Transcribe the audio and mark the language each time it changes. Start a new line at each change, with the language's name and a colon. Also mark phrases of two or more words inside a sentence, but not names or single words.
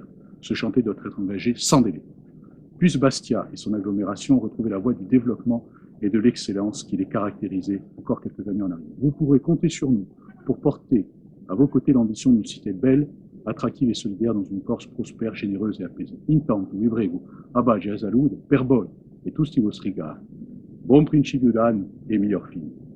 French: Ce chantier doit être engagé sans délai. Puisse Bastia et son agglomération retrouver la voie du développement et de l'excellence qui les caractérisait encore quelques années en arrière. Vous pourrez compter sur nous pour porter à vos côtés l'ambition d'une cité belle, attractive et solidaire dans une Corse prospère, généreuse et apaisée.
Corsican: Intanto, vi prego, abbaci a salute, per voi e tutti i vostri cari. Buon principio d'anno e miglior fine.